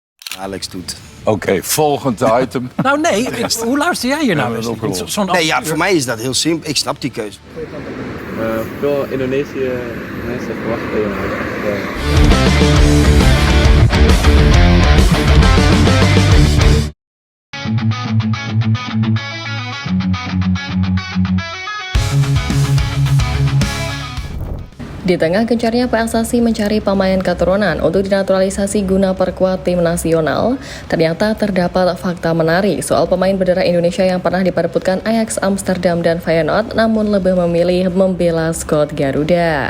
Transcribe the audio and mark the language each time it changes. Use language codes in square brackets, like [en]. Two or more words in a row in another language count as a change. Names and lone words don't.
[nl] Alex doet. Oké, volgend item. Nou nee, hoe luister jij hier nou? Ja, dat is ook wel. Nee, ja, voor mij is dat heel simpel. Ik snap die keuze. Veel Indonesië mensen verwachten. [id] Di tengah gencarnya PSSI mencari pemain keturunan untuk dinaturalisasi guna perkuat tim nasional, ternyata terdapat fakta menarik soal pemain bendera Indonesia yang pernah diperebutkan Ajax Amsterdam dan Feyenoord namun lebih memilih membela skuad Garuda.